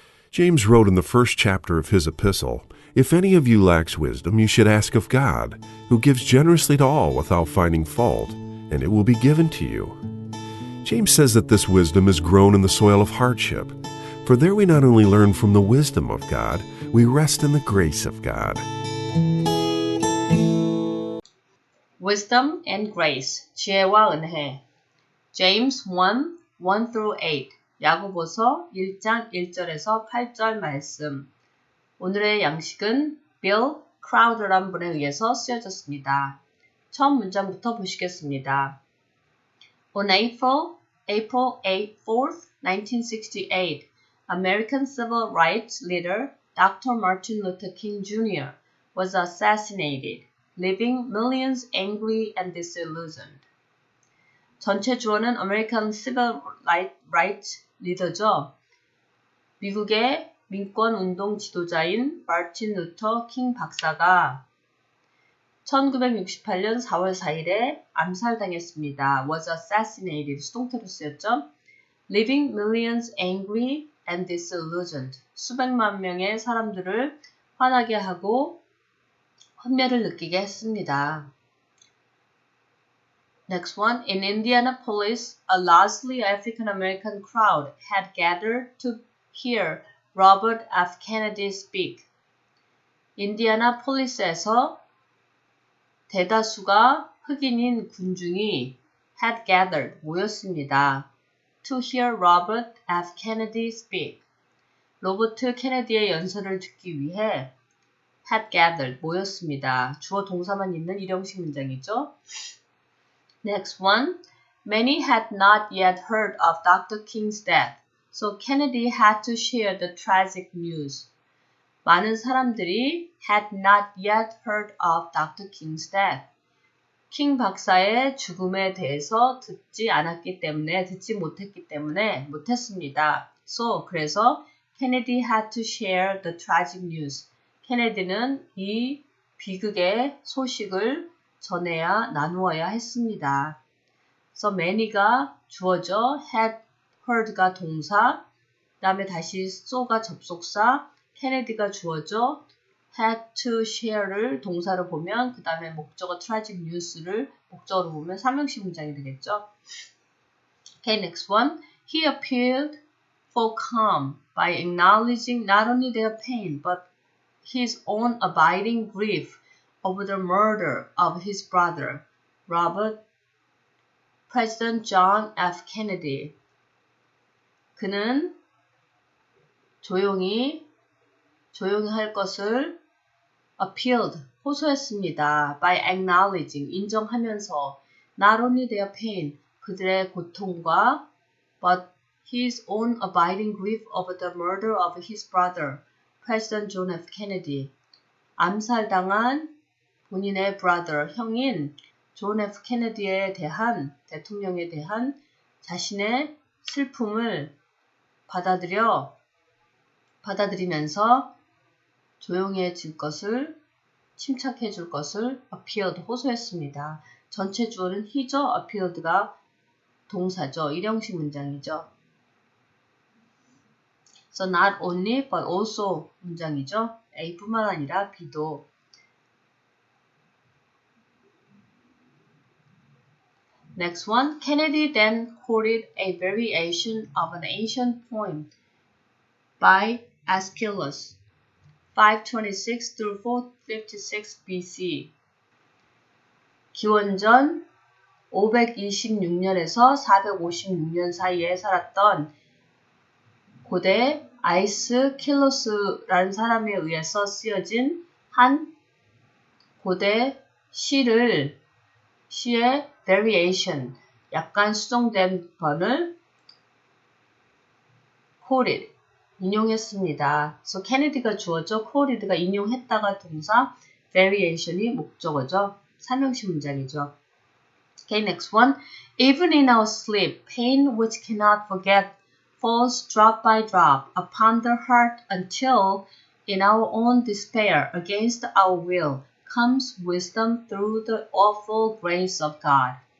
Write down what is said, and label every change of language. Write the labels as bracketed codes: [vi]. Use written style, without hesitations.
[en] James wrote in the first chapter of his epistle, "If any of you lacks wisdom, you should ask of God, who gives generously to all without finding fault, and it will be given to you." James says that this wisdom is grown in the soil of hardship, for there we not only learn from the wisdom of God, we rest in the grace of God. Wisdom and Grace, [ko] 지혜와 은혜. James 1, 1-8, 야고보서 1장 1절에서 8절 말씀. 오늘의 양식은 빌 크라우더란 분에 의해서 쓰여졌습니다. 처음 문장부터 보시겠습니다. [en] On April 8, 4th, 1968, American civil rights leader Dr. Martin Luther King Jr. was assassinated, leaving millions angry and disillusioned. [ko] 전체 주어는 [en] American civil rights [ko] 리더죠. 미국의 민권운동 지도자인 마틴 루터 킹 박사가 1968년 4월 4일에 암살당했습니다. [en] was assassinated, [ko] 수동태로 쓰였죠. [en] leaving millions angry and disillusioned. [ko] 수백만 명의 사람들을 화나게 하고 환멸을 느끼게 했습니다. [en] Next one. In Indianapolis, a largely African-American crowd had gathered to hear Robert F. Kennedy speak. [ko] 인디애나폴리스에서 대다수가 흑인인 군중이 [en] had gathered, [ko] 모였습니다. [en] To hear Robert F. Kennedy speak. [ko] 로버트 케네디의 연설을 듣기 위해 [en] had gathered, [ko] 모였습니다. 주어 동사만 있는 일형식 문장이죠. [en] Next one. Many had not yet heard of Dr. King's death, so Kennedy had to share the tragic news. [ko] 많은 사람들이 [en] had not yet heard of Dr. King's death. [ko] 킹 박사의 죽음에 대해서 듣지 못했기 때문에 못했습니다. 그래서 [en] Kennedy had to share the tragic news. [ko] 케네디는 이 비극의 소식을 나누어야 했습니다. [en] So many [ko] 가 주어죠. had heard가 동사, 그 다음에 다시 so가 접속사, Kennedy가 주어죠. had to share를 동사로 보면 그 다음에 목적어 tragic news를 목적어로 보면 삼형식 문장이 되겠죠. [en] Okay, next one. He appealed for calm by acknowledging not only their pain but his own abiding grief over the murder of his brother, President John F. Kennedy. [ko] 그는 조용히 할 것을 appealed, 호소했습니다. [en] by acknowledging, [ko] 인정하면서 [en] not only their pain, [ko] 그들의 고통과 [en] but his own abiding grief over the murder of his brother, President John F. Kennedy. [ko] 암살당한 본인의 brother, 형인 존 F. 케네디에 대한, 대통령에 대한 자신의 슬픔을 받아들이면서 조용해질 것을, 침착해질 것을 appealed, 호소했습니다. 전체 주어는 he죠. appealed가 동사죠. 일형식 문장이죠. So not only but also 문장이죠. A뿐만 아니라 B도. [en] Next one, Kennedy then quoted a variation of an ancient poem by Aeschylus, 526 through 456 BC. [ko] 기원전 526년에서 456년 사이에 살았던 고대 아이스킬로스라는 사람에 의해서 쓰여진 한 고대 시의 variation, 약간 수정된 번을 quoted, 인용했습니다. 그래서 케네디가 주어져, quoted가 인용했다가 동사, variation이 목적어죠. 삼형식 문장이죠. [en] Okay, next one. Even in our sleep, pain which cannot forget falls drop by drop upon the heart until, in our own despair, against our will, comes wisdom through the awful grace of God.